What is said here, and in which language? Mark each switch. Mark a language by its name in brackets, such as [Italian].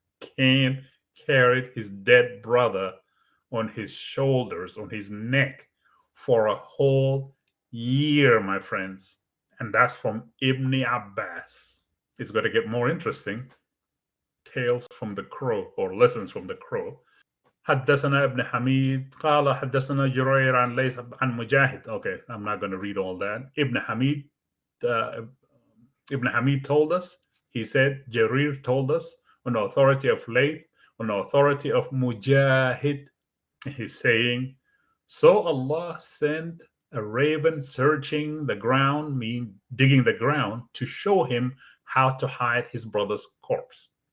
[English] Cain carried his dead brother on his shoulders, on his neck, for a whole year, my friends. And that's from Ibn Abbas. It's going to get more interesting. Tales from the Crow, or lessons from the Crow. [Arabic] حدثنا ابن حميد قال حدثنا جرير عن ليس عن مجاهد. [English] Okay, I'm not going to read all that. Uh, Ibn Hamid told us, he said, Jarir told us, on the authority of Layth, on the authority of Mujahid, he's saying, so Allah sent a raven searching the ground, digging the ground, to show him how to hide his brother's corpse.